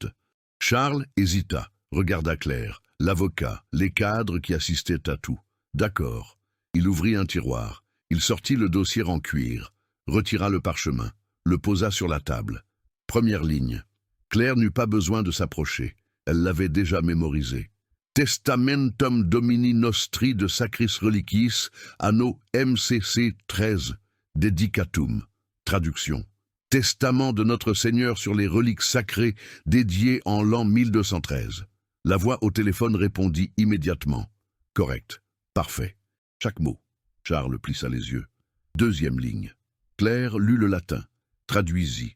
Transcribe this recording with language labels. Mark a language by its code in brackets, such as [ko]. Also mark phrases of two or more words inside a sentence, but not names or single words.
[fr] Charles hésita, regarda Claire, l'avocat, les cadres qui assistaient à tout. D'accord. Il ouvrit un tiroir. Il sortit le dossier en cuir, retira le parchemin, le posa sur la table. Première ligne. Claire n'eut pas besoin de s'approcher. Elle l'avait déjà mémorisé. [la] Testamentum Domini Nostri de Sacris Reliquis, anno MCC 13, Dedicatum. [fr] Traduction. Testament de notre Seigneur sur les reliques sacrées dédié en l'an 1213. La voix au téléphone répondit immédiatement. Correct. Parfait. Chaque mot. Charles plissa les yeux. Deuxième ligne. Claire lut le latin. Traduisit.